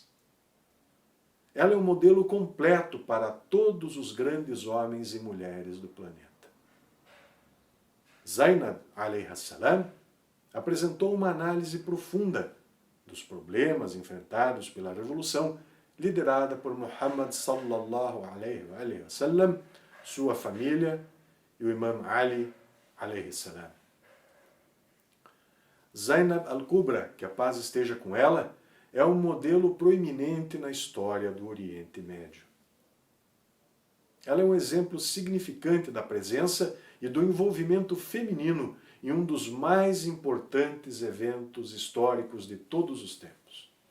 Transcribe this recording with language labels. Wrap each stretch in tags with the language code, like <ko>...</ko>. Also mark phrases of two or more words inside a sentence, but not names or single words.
<pt>Ela é um modelo completo para todos os grandes homens e mulheres do planeta. Zainab a.s. apresentou uma análise profunda dos problemas enfrentados pela revolução liderada por Muhammad</pt> <ar>صلى الله عليه وسلم,</ar> <pt>sua família e o Imam Ali</pt> <ar>عليه السلام.</ar> <pt>Zainab al-Kubra, que a paz esteja com ela, é um modelo proeminente na história do Oriente Médio. Ela é um exemplo significante da presença e do envolvimento feminino em um dos mais importantes eventos históricos de todos os tempos.</pt>